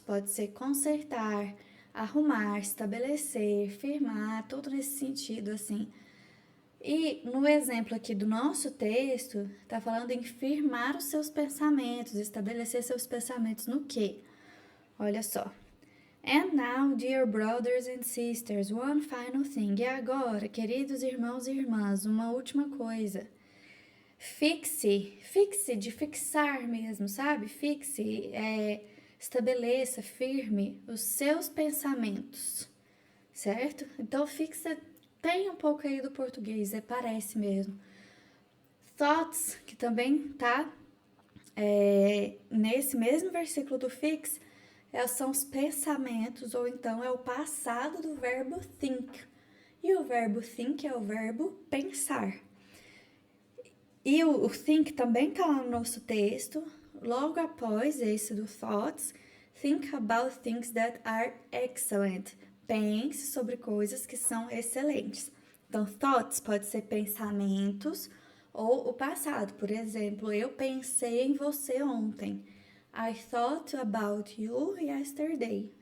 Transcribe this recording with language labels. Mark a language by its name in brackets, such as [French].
[Portuguese] Pode ser consertar, arrumar, estabelecer, firmar, tudo nesse sentido, assim. E no exemplo aqui do nosso texto, está falando em firmar os seus pensamentos, estabelecer seus pensamentos no quê? Olha só. [English] And now, dear brothers and sisters, one final thing. [Portuguese] E agora, queridos irmãos e irmãs, uma última coisa. Fixe de fixar mesmo, sabe? Fixe, estabeleça, firme os seus pensamentos, certo? Então, fixa tem um pouco aí do português, parece mesmo. Thoughts, que também tá nesse mesmo versículo do fix, são os pensamentos, ou então é o passado do verbo think. E o verbo think é o verbo pensar. E o think também está lá no nosso texto, logo após esse do thoughts, [English] think about things that are excellent. [Portuguese] Pense sobre coisas que são excelentes. Então, thoughts pode ser pensamentos ou o passado. Por exemplo, eu pensei em você ontem. [English] I thought about you yesterday.